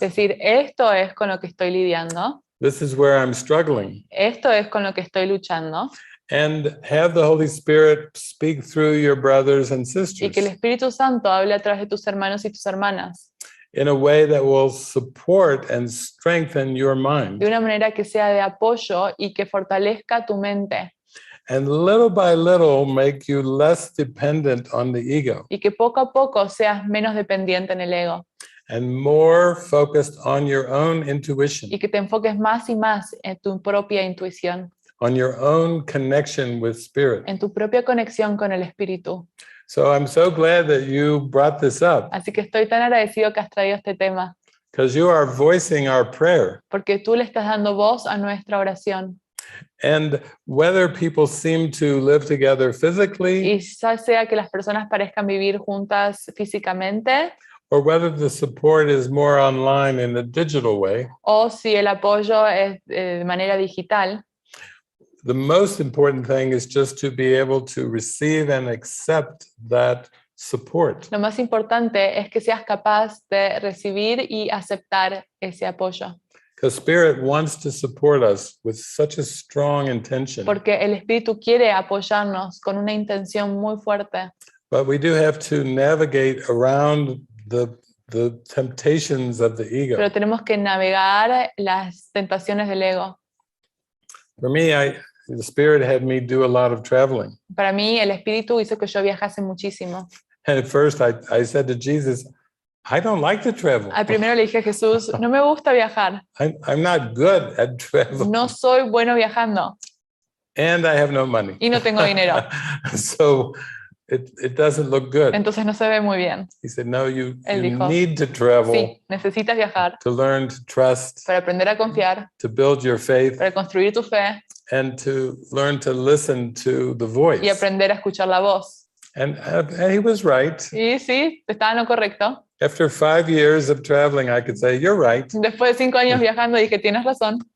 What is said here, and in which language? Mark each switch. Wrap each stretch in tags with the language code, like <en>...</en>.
<es>decir, esto es con lo que estoy lidiando,</es> <en>this is where I'm struggling,</en> <es>esto es con lo que estoy luchando,</es> <en>and have the Holy Spirit speak through your brothers and</en> <es>y</es> <en>sisters</en> <es>que el Espíritu Santo hable a través de tus hermanos y tus hermanas,</es> <en>in a way that will support and strengthen your mind.</en> <es>de una manera que sea de apoyo y que fortalezca tu mente,</es> <en>And little by little make you less dependent on the ego</en> <es>y que poco a poco seas menos dependiente en el ego,</es> <en>and more focused on your own intuition,</en> <es>y que te enfoques más y más en tu propia intuición,</es> <en>on your own connection with spirit.</en> <es>en tu propia conexión con el Espíritu.</es> <en>So I'm so glad that you brought this up,</en> <es>Así que estoy tan agradecido que has traído este tema,</es> <en>because you are voicing our prayer.</en> <es>porque tú le estás dando voz a nuestra oración.</es> <en>And whether people seem to live together physically,</en> <es>Y ya sea que las personas parezcan vivir juntas físicamente,</es> <en>or whether the support is more online in a digital way,</en> <es>o si el apoyo es de manera digital,</es> <en>the most important thing is just to be able to receive and accept that support.</en> <es>lo más importante es que seas capaz de recibir y aceptar ese apoyo,</es> <en>Because Spirit wants to support us with such a strong intention.</en> <es>porque el Espíritu quiere apoyarnos con una intención muy fuerte,</es> <en>But we do have to navigate around the temptations of the ego.</en> <es>pero tenemos que navegar las tentaciones del ego.</es> <en>For me, the Spirit had me do a lot of traveling.</en> <es>Para mí, el Espíritu hizo que yo viajase muchísimo.</es> <en>And at first I said to Jesus, I don't like to travel.</en> <es>Al primero le dije a Jesús, no me gusta viajar,</es> <en>I'm not good at travel.</en> <es>no soy bueno viajando</es> <en>And I have no money.</en> <es>y no tengo dinero.</es> <en>So it doesn't look good.</en> <es>entonces no se ve muy bien.</es> <en>He said, no, you</en> <es>Él dijo,</es> <en>need to travel</en> <es>Sí, necesitas viajar</es> <en>to learn to trust,</en> <es>para aprender a confiar,</es> <en>to build your faith,</en> <es>para construir tu fe</es> <en>and to learn to listen to the voice.</en> <es>y aprender a escuchar la voz.</es> <en>And he was right.</en> <es>Y sí, estaba en lo correcto.</es> <en>After 5 years of traveling, I could say, you're right.</en> <es>Después de 5 años viajando dije, tienes razón,</es>